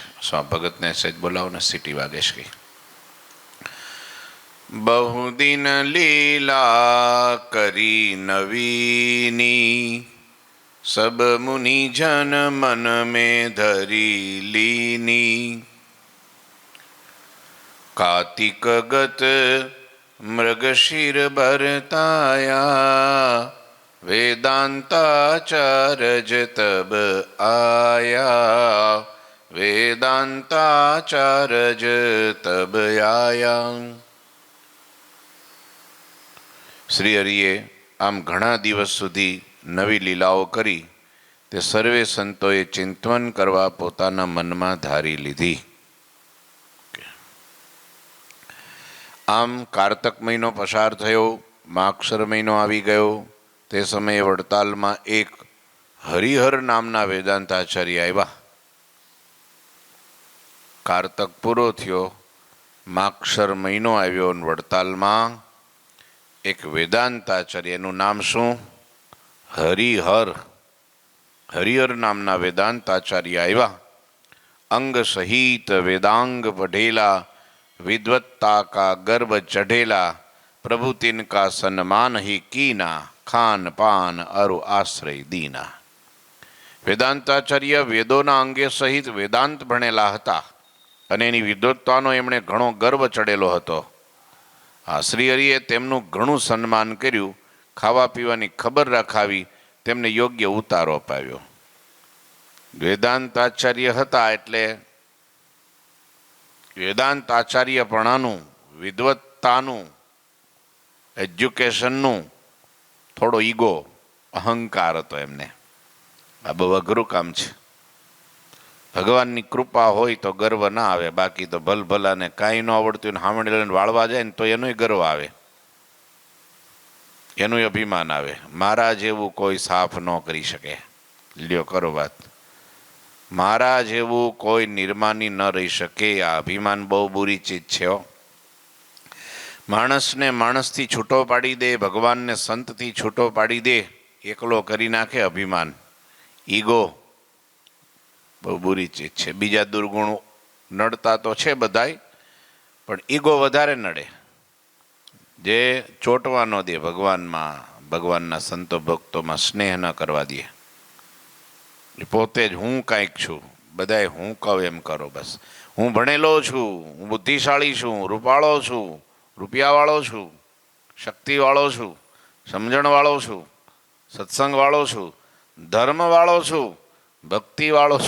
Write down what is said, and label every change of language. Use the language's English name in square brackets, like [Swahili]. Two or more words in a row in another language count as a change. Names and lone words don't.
[Gujarati] સ્વા ભગતને સહેજ બોલાવો ને, સીટી વાગે છે। [Hindi] बहुदिन लीला करी नवीनी सब मुनि जन मन में धरी लीनी। કાર્તિક ગત मृगशीर बरताया वेदांताचार्य तब आया। वेदांताचार्य तब आया। [Gujarati] શ્રી હરિએ આમ ઘણા દિવસ સુધી નવી લીલાઓ કરી તે સર્વે સંતોએ ચિંતવન કરવા પોતાના મનમા ધારી લીધી। આમ કાર્તક મહીનો પસાર થયો, માક્ષર મહીનો આવી ગયો। તે સમયે વડતાલ માં એક હરિહર નામના વેદાંતાચાર્ય આવ્યા। કાર્તક પૂરો થયો, માક્ષર મહીનો આવ્યો, વડતાલ માં એક વેદાંતાચાર્ય નામ શું? हरिहर। હરિહર નામના વેદાંતાચાર્ય આવ્યા। [Hindi] अंग सहित वेदांग पढ़ेला, विद्वत्ता का गर्व चढ़ेला, प्रभु तिनका सन्मान ही कीना, खान पान अरु आश्रय दीना। [Gujarati] વેદાંતાચાર્ય વેદોના અંગે સહિત વેદાંત ભણેલા હતા અને એની વિદ્વત્તાનો એમણે ઘણો ગર્વ ચઢેલો હતો। આ શ્રીહરિએ તેમનું ઘણું સન્માન કર્યું, ખાવા પીવાની ખબર રખાવી, તેમને યોગ્ય ઉતારો અપાવ્યો। વેદાંતાચાર્ય હતા એટલે વેદાંત આચાર્યપણાનું, વિદ્વત્તાનું, એજ્યુકેશનનું થોડો ઈગો, અહંકાર હતો એમને। આ બહુ અઘરું કામ છે। ભગવાનની કૃપા હોય તો ગર્વ ના આવે, બાકી તો ભલભલાને કાંઈ ન આવડતું ને હામણે લઈને વાળવા જાય ને તો એનોય ગર્વ આવે, એનુંય અભિમાન આવે। મારા જેવું કોઈ સાફ ન કરી શકે। લ્યો કરો બાત। મારા જેવું કોઈ નિર્માની ન રહી શકે। આ અભિમાન બહુ બુરી ચીજ છે। માણસ ને માણસ થી છૂટો પાડી દે, ભગવાન ને સંત થી છૂટો પાડી દે, એકલો કરી નાખે અભિમાન, ઈગો બહુ બુરી ચીજ હૈ। બીજા દુર્ગુણ નડતા તો છે બધાય, પણ ઈગો વધારે નડે. જે ચોંટવા ન દે ભગવાનમાં, ભગવાનના સંતો ભક્તોમાં સ્નેહ ન કરવા દે. પોતે જ હું કાંઈક છું, બધાય હું કહું એમ કરો બસ. હું ભણેલો છું, હું બુદ્ધિશાળી છું, રૂપાળો છું, રૂપિયાવાળો છું, શક્તિવાળો છું, સમજણવાળો છું, સત્સંગવાળો છું, ધર્મવાળો છું, ભક્તિવાળો છું.